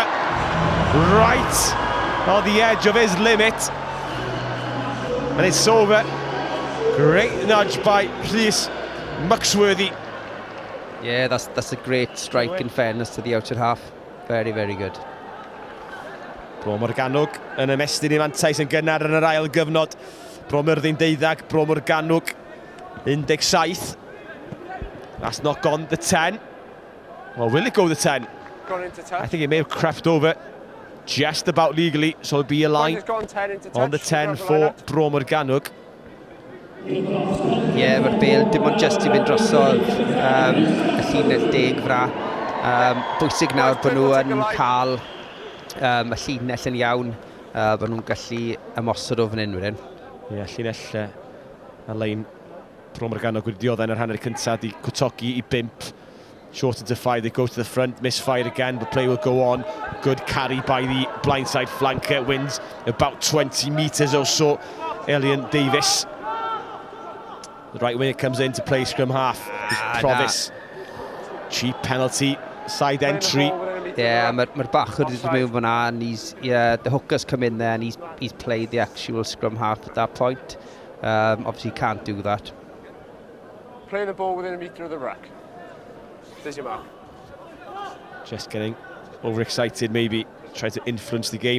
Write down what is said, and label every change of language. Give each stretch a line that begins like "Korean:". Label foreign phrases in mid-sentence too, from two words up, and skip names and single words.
English: Right on the edge of his limit. And it's over. Great nudge by Rhys Maxworthy. Yeah, that's a great strike in fairness to the outside half. Very, very good.
Welsh: Bro Morgannwg yn ymestyn i mantais yn gynnar yn yr ail gyfnod. Bro Myrddin 12, Bro Morgannwg 17.
English: That's not gone the 10. Well, will it go the 10? Gone into touch. I think it may have crept over just about legally, so it'll be a line on the 10 for Bro Morgannwg.
Welsh: Ie, mae'r bel dim ond just i fynd drosodd y llinell 10 fra. Bwysig nawr bod nhw yn cael y llinell yn iawn, bod nhw'n gallu ymosod o fan hyn wedyn. Ie, llinell y lein Bro Morgannwg wedi dioddau yn yr hanner cyntaf di cwtogi i 5.
English: Short into 5, they go to the front, misfire again, but play will go on. Good carry by the blindside flanker, wins about 20 metres or so. Elian Davies. The right winger comes in to play scrum half. Provis. Cheap penalty, side entry. Yeah,
Welsh: mae'r bachwr wedi dod mewn fyna,
English: and the hooker's come in there and he's played the actual scrum half at that point. Obviously can't do that. Play the ball within a metre of the ruck. There's your mark. Just getting overexcited, maybe trying to influence the game.